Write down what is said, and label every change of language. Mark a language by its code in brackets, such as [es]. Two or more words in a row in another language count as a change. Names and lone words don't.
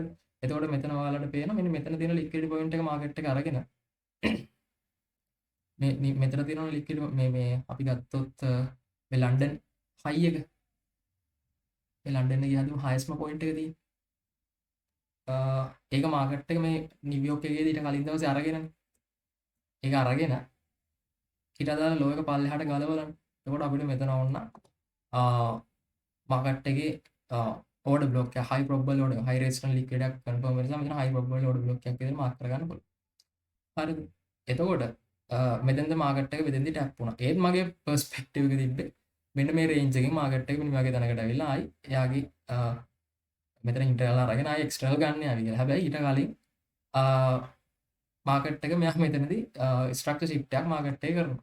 [si] එතකොට මෙතන ඔයාලට පේනවා මෙන්න මෙතන තියෙන [en] liquidity point [si] එක මාකට් එක අරගෙන මේ මෙතන තියෙන ලික්විඩිටි මේ අපි ගත්තොත් මේ ලන්ඩන් හයි එක මේ ලන්ඩන් එකේ හදමු හයිස්ම පොයින්ට් එක තියෙන්නේ. ඒක මාකට් එක මේ නිව්යෝක් එකේදී ඊට කලින් දවසේ අරගෙනනේ. ඒක අරගෙන ඊට අදාළ ලෝ එක පල්ලෙහාට ගලවලා. එතකොට අපිට මෙතන ඕන්න මාකට් එකේ [en] order block [si] එක [en] high probable order high resistance liquid [si] එකක් confirm වෙනවා. මෙතන [en] high probable order block [si] එකක් විදිහට මාක් කරගන්න පුළුවන්. හරිද? එතකොට මෙතෙන්ද මාකට් එක මෙතෙන්දි ටැප් වුණා. ඒත් මගේ perspective එක තිබ්බේ මෙන්න මේ රේන්ජ් එකෙන් මාකට් එක මෙන්න මේ වගේ තැනකට ඇවිල්ලා ආයි එයාගේ මෙතන ඉන්ටර්නල් අරගෙන ආයි එක්ස්ටර්නල් ගන්න යාවි කියලා. හැබැයි ඊට කලින් මාකට් එක මෙයා මෙතනදී [en] structure shift [si] එකක් මාකට් එකේ කරනවා.